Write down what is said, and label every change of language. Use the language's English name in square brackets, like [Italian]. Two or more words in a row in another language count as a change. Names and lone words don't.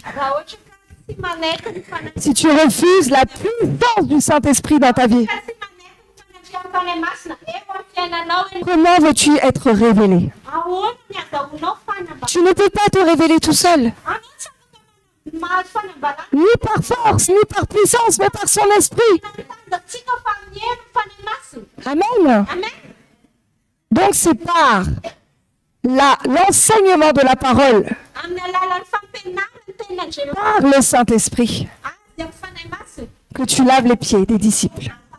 [Malagasy] Raha ohatra ka tsy manaiky ny fanahy [French] si tu refuses la puissance du Saint-Esprit dans ta vie, [Malagasy] ka tsy manaiky ny fanatria amin'ny fanahy masina eo amin'ny fiainanao eny. [French] comment veux-tu être révélé? [Malagasy] Ahoana ny azahoanao [French] Tu ne peux pas te révéler tout seul. Ni par force, ni par puissance, mais par son esprit. Amen. Donc c'est par l'enseignement de la parole, par le Saint-Esprit, que tu laves les pieds des disciples.